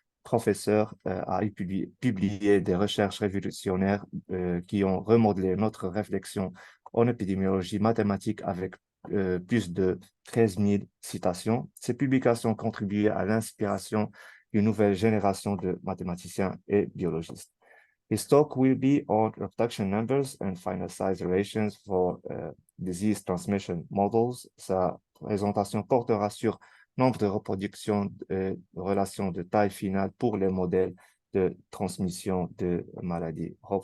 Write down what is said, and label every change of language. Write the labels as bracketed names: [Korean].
[French] Professeur a publié des recherches révolutionnaires qui ont remodelé notre réflexion en épidémiologie mathématique avec plus de 13 000 citations. Ces publications ont contribué à l'inspiration d'une nouvelle génération de mathématiciens et biologistes. [English] His talk will be on reproduction numbers and final size relations for disease transmission models. [French] Sa présentation portera sur nombre de reproductions de relations de taille finale pour les modèles de transmission de maladies.